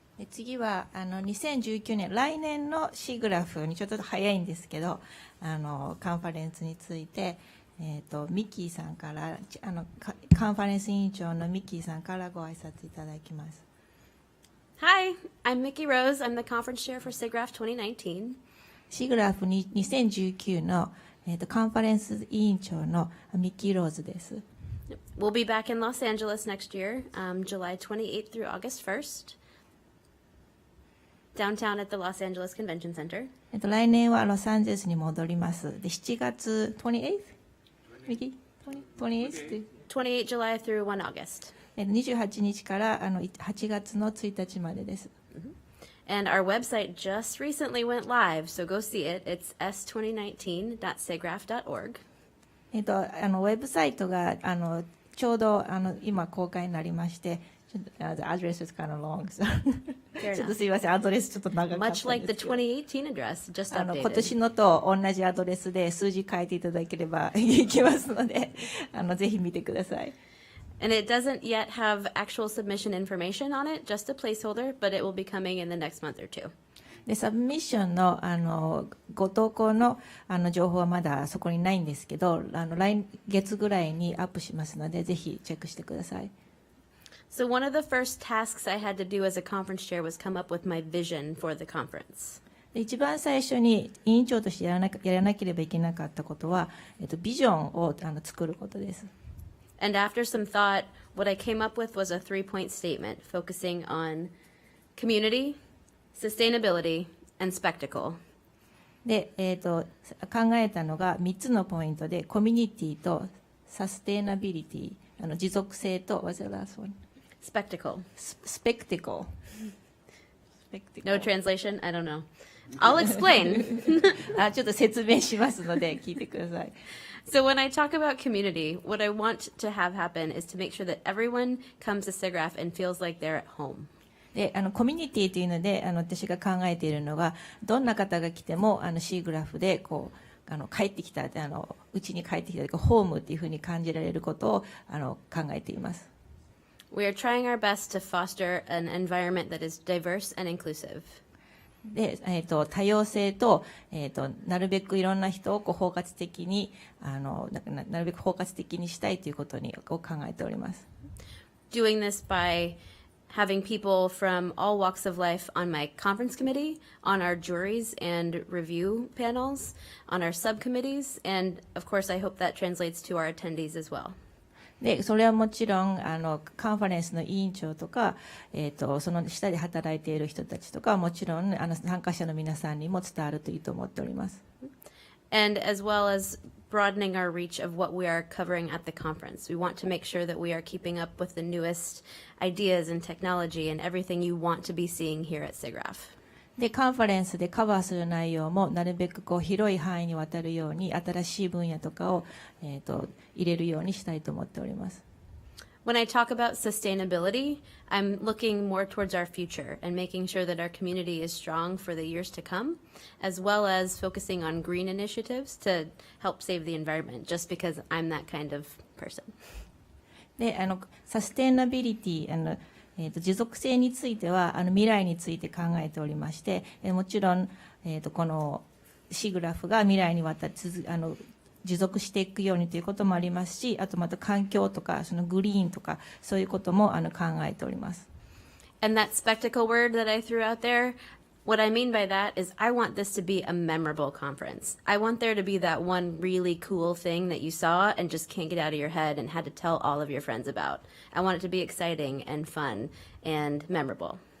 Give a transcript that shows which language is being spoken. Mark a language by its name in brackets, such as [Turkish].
[Japanese] 次は2019年来年のSIGGRAPHにちょっと早いんですけどカンファレンスについて、ミッキーさんからカンファレンス委員長のミッキーさんからご挨拶いただきます。 [English] Hi, I'm Mickey Rose. I'm the conference chair for SIGGRAPH 2019. [Japanese] SIGGRAPH 2019の、カンファレンス委員長のミッキー・ローズです。 [English] We'll be back in Los Angeles next year, July 28th through August 1st, downtown at the Los Angeles Convention Center. [Japanese] 来年はロサンゼルスに戻ります。で、7月 28th? ミッキー 28th? [English] 28 July through 1 August. [Japanese] 28日から8月の1日までです。 [English] And our website just recently went live, so go see it. It's s2019.siggraph.org. [Japanese] ウェブサイトがちょうど今公開になりまして、アドレス [English] is kind of long, so [Japanese] ちょっとすいません、アドレスちょっと長かったんです [English] Much like the [Japanese] けど、 [English] 2018 address, just [Japanese] 今 [English] updated. [Japanese] 年のと同じアドレスで数字書いていただければいきますので、ぜひ見てください。 [English] And it doesn't yet have actual submission information on it, just a placeholder, but it will be coming in the next month or two. [Japanese] でサブミッションのご投稿の情報はまだそこにないんですけど、来月ぐらいにアップしますので、ぜひチェックしてください。 [English] So one of the first tasks I had to do as a conference chair was come up with my vision for the conference. [Japanese] で一番最初に委員長としてやらなければいけなかったことは、ビジョンを作ることです。 [English] And after some thought, what I came up with was a 3-point statement focusing on community, sustainability, and spectacle. [Japanese] で、考えたのが3つのポイントで、コミュニティとサステイナビリティ、持続性と、 [English] what's the last one? Spectacle. Spectacle. No translation? I don't know. I'll explain. [Japanese] ちょっと説明しますので聞いてください。 [English] So when I talk about community, what I want to have happen is to make sure that everyone comes to SIGGRAPH and feels like they're at home. [Japanese] でコミュニティというので私が考えているのが、どんな方が来てもSIGGRAPHでこう帰ってきたうちに帰ってきたホームっていうふうに感じられることを考えています。 [English] We are trying our best to foster an environment that is diverse and inclusive. [Japanese] で多様性と、なるべくいろんな人を包括的になるべく包括的にしたいということを考えております。 [English] Doing this by having people from all walks of life on my conference committee, on our juries and review panels, on our subcommittees, and of course I hope that translates to our attendees as well. [Japanese] でそれはもちろんカンファレンスの委員長とか、その下で働いている人たちとかもちろん参加者の皆さんにも伝わるといいと思っております。 [English] And as well as broadening our reach of what we are covering at the conference. We want to make sure that we are keeping up with the newest ideas and technology and everything you want to be seeing here at SIGGRAPH. [Japanese] でカンファレンスでカバーする内容もなるべく広い範囲にわたるように新しい分野とかを、入れるようにしたいと思っております。 [English] When I talk about sustainability, I'm looking more towards our future and making sure that our community is strong for the years to come, as well as focusing on green initiatives to help save the environment, just because I'm that kind of person. [Japanese] でサステナビリティ持続性については未来について考えておりまして、もちろん、このSIGGRAPHが未来にわたって持続していくようにということもありますし、あとまた環境とかそのグリーンとかそういうことも考えております。 [English] And that spectacle word that I threw out there, what I mean by that is I want this to be a memorable conference. I want there to be that one really cool thing that you saw and just can't get out of your head and had to tell all of your friends about. I want it to be exciting and fun and memorable.